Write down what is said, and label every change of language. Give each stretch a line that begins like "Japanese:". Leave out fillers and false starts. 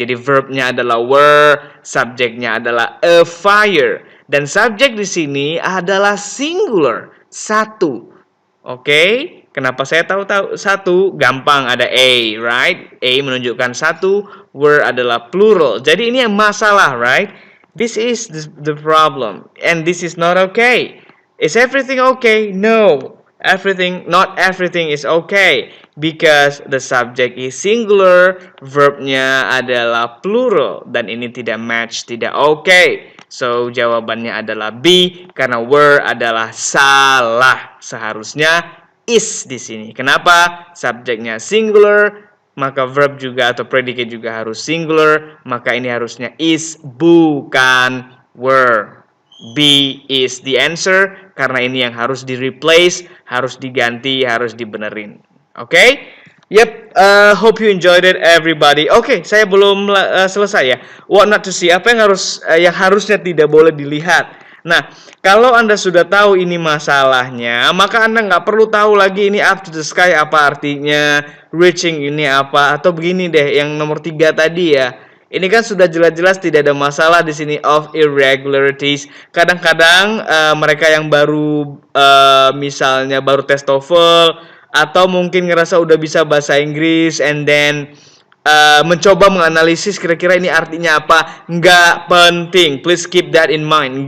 Indonesian: Jadi verbnya adalah were, subjeknya adalah a fire. Dan subjek di sini adalah singular, satu. Oke, kenapa saya tahu satu? Gampang, ada A, right? A menunjukkan satu, were adalah plural. Jadi ini yang masalah, right?
English: This is the problem, and this is not okay. Is everything okay? No. Not everything is okay because the subject is singular,
Indonesian: verbnya adalah plural, dan ini tidak match, tidak okay. So jawabannya adalah B karena were adalah salah. Seharusnya is di sini. Kenapa? Subjeknya singular, maka verb juga atau predicate juga harus singular, maka ini harusnya is bukan were.
English: B is the answer
Indonesian: karena ini yang harus di replace, harus diganti, harus dibenerin. Oke?
English: Yep, hope you enjoyed it everybody.
Indonesian: Oke, saya belum selesai ya.
English: What not to see,
Indonesian: apa yang harusnya tidak boleh dilihat. Nah, kalau Anda sudah tahu ini masalahnya, maka Anda nggak perlu tahu lagi ini
English: up to the sky
Indonesian: apa artinya, reaching ini apa, atau begini deh, yang nomor 3 tadi ya. Ini kan sudah jelas-jelas tidak ada masalah di sini
English: of irregularities.
Indonesian: Kadang-kadang mereka yang baru misalnya baru tes TOEFL atau mungkin ngerasa udah bisa bahasa Inggris
English: and then
Indonesian: mencoba menganalisis kira-kira ini artinya apa. Nggak penting,
English: please keep that in mind.